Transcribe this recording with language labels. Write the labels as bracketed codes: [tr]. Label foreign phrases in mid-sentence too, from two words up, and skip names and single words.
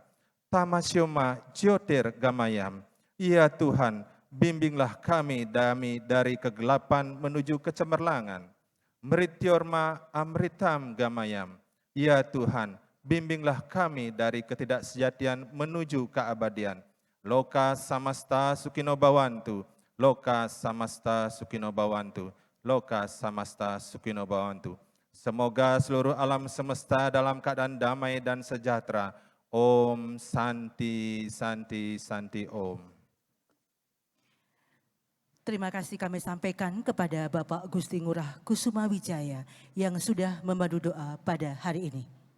[sa] Tamasyoma Jyotir Gamayam. [id] Ya Tuhan, bimbinglah kami dari kegelapan menuju kecemerlangan. [sa] Mrityorma Amritam Gamayam. [id] Ya Tuhan, bimbinglah kami dari ketidaksejatian menuju keabadian. [sa] Loka samasta sukino bawantu, loka samasta sukino bawantu, loka samasta sukino bawantu. [id] Semoga seluruh alam semesta dalam keadaan damai dan sejahtera. [sa] Om Santi Santi Santi Om. [id] Terima kasih kami sampaikan kepada Bapak Gusti Ngurah Kusuma Wijaya yang sudah membantu doa pada hari ini.